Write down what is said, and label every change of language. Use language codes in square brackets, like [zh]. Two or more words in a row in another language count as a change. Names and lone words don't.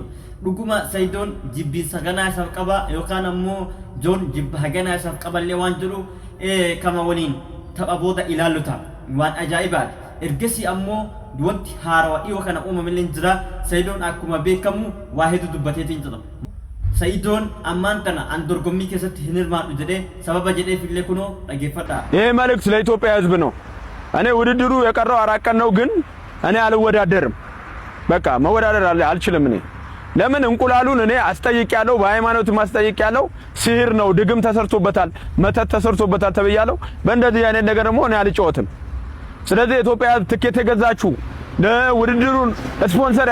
[om] Dhuguma Saidoon jibbiinsa ganaa isaaf qaba yookaan ammoo John jibba ganaa isaaf qaballee waan jiru kama waliin tapha booda ilaalluta waan ajaa'ibaadha. Ergasii ammoo wanti haarawaa dhiyoo kana uumamillee jira. Saidoon akkuma beekamu waa hedduu dubbateetiin jira. Saidoon ammaan tana an dorgommii keessatti hin hirmaadhu jedhee sababa jedheef illee kunoo dhageeffadha. [am] ይሄ መልእክት ለኢትዮጵያ ሕዝብ ነው። እኔ ውድድሩ የቀረው 4 ቀን ነው፣ ግን እኔ አልወዳደርም። በቃ መወዳደር አልችልም። እኔ ለምን እንቁላሉን እኔ አስጠይቄያለሁ፣ በሃይማኖት ማስጠይቄያለሁ። ሲህር ነው፣ ድግም ተሰርቶበታል፣ መተት ተሰርቶበታል ተብያለሁ። በእንደዚህ አይነት ነገር ደግሞ እኔ አልጫወትም። ስለዚህ ኢትዮጵያ ትኬት የገዛችሁ ለውድድሩን ስፖንሰር